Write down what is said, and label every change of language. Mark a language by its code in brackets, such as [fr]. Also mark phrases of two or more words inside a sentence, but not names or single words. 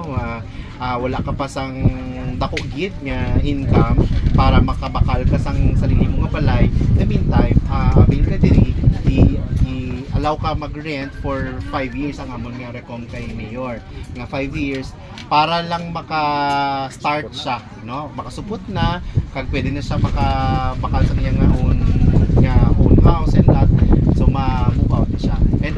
[hil] Wala ka pa sang dako gid nga income para makabakal ka sang sarili mo nga balay. [en] In the meantime, [hil] avail ka diri, allow ka mag-rent [en] for 5 years [hil] ang amon nga rekom kay Mayor. Nga [en] 5 years [hil] para lang maka-start siya, no? Makasupot na, kag pwede na siya makabakal sa kanyang [en] own house and lot. [hil] So ma-move out na siya. And